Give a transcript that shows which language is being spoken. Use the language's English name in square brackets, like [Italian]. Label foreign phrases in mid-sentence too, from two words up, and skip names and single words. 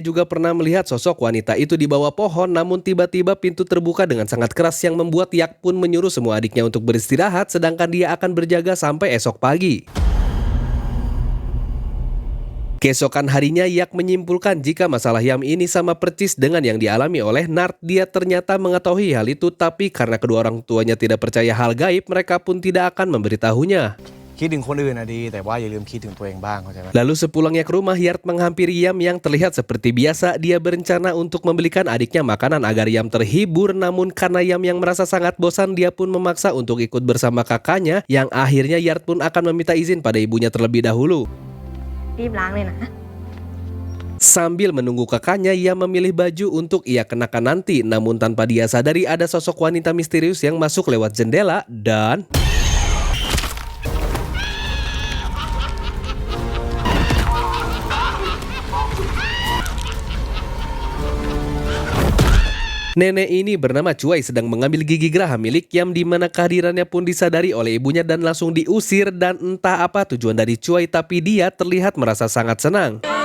[Indonesian] juga pernah melihat sosok wanita itu di bawah pohon, namun tiba-tiba pintu terbuka dengan sangat keras yang membuat Yak pun menyuruh semua adiknya untuk beristirahat, sedangkan dia akan berjaga sampai esok pagi. Keesokan harinya, Yak menyimpulkan jika masalah Yam ini sama persis dengan yang dialami oleh Nart. Dia ternyata mengetahui hal itu, tapi karena kedua orang tuanya tidak percaya hal gaib, mereka pun tidak akan memberitahunya. [Thai] คิดถึงคนอื่นนะดีแต่ว่าอย่าลืมคิดถึงตัวเองบ้างเข้าใจไหม [Indonesian] Lalu sepulangnya ke rumah, Yat menghampiri Yam yang terlihat seperti biasa. Dia berencana untuk membelikan adiknya makanan agar Yam terhibur, namun karena Yam yang merasa sangat bosan, dia pun memaksa untuk ikut bersama kakaknya, yang akhirnya Yat pun akan meminta izin pada ibunya terlebih dahulu. [Thai] รีบล้างเลยนะ [Indonesian] Sambil menunggu kakaknya, ia memilih baju untuk ia kenakan nanti, namun tanpa dia sadari ada sosok wanita misterius yang masuk lewat jendela dan... Nenek ini bernama Cuai sedang mengambil gigi geraham milik Yam, di mana kehadirannya pun disadari oleh ibunya dan langsung diusir, dan entah apa tujuan dari Cuai tapi dia terlihat merasa sangat senang.